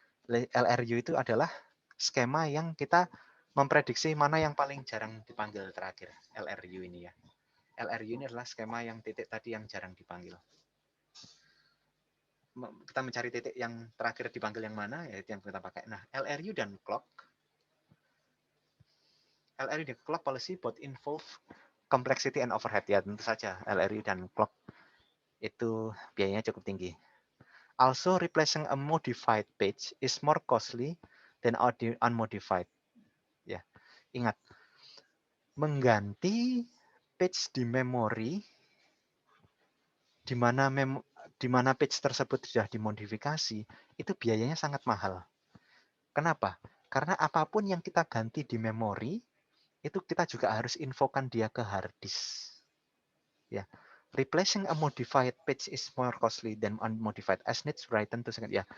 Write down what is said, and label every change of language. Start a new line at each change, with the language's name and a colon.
Indonesian: LRU itu adalah skema yang kita memprediksi mana yang paling jarang dipanggil terakhir. LRU ini ya. LRU ini adalah skema yang titik tadi yang jarang dipanggil. Kita mencari titik yang terakhir dipanggil yang mana, ya itu yang kita pakai.
English: Nah, LRU
Indonesian: dan
English: clock policy both involve complexity and overhead.
Indonesian: Ya, tentu saja LRU dan clock itu biayanya cukup tinggi.
English: Also, replacing a modified page is more costly than unmodified.
Indonesian: Ya, ingat, mengganti page di memori di mana page tersebut sudah dimodifikasi, itu biayanya sangat mahal. Kenapa? Karena apapun yang kita ganti di memori, itu kita juga harus infokan dia ke hard disk. Ya.
English: Replacing a modified page is more costly than unmodified as needs written to second.